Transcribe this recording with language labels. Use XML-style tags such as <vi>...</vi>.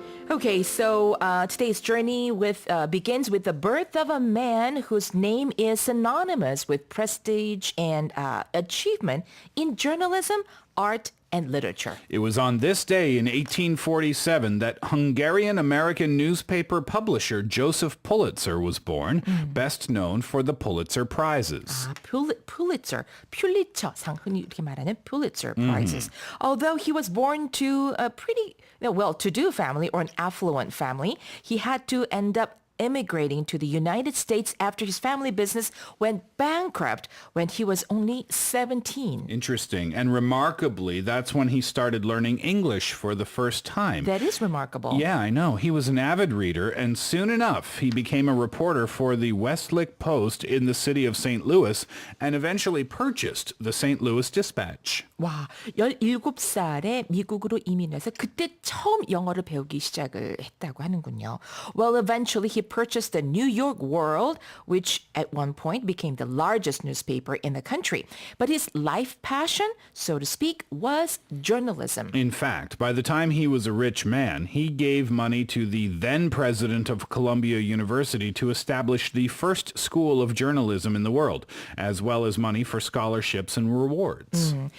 <en>Okay, so today's journey begins with the birth of a man whose name is synonymous with prestige and achievement in journalism, art, and literature. It was on this day in 1847 that Hungarian-American newspaper publisher Joseph Pulitzer was born, best known for the Pulitzer Prizes.</en> <ko>Pulitzer상, 흔히 이렇게 말하는 Pulitzer Prizes.</ko> <en>Although he was born to a pretty well-to-do family or an affluent family, he had to end up immigrating to the United States after his family business went bankrupt when he was only 17. Interesting. And remarkably, that's when he started learning English for the first time. That is remarkable. Yeah, I know. He was an avid reader, and soon enough, he became a reporter for the Westlake Post in the city of St. Louis and eventually purchased the St. Louis Dispatch.</en> <ko>와, 17살에 미국으로 이민해서 그때 처음 영어를 배우기 시작을 했다고 하는군요.</ko> <en>Well, eventually he purchased the New York World, which at one point became the largest newspaper in the country. But his life passion, so to speak, was journalism. In fact, by the time he was a rich man, he gave money to the then president of Columbia University to establish the first school of journalism in the world, as well as money for scholarships and rewards.</en>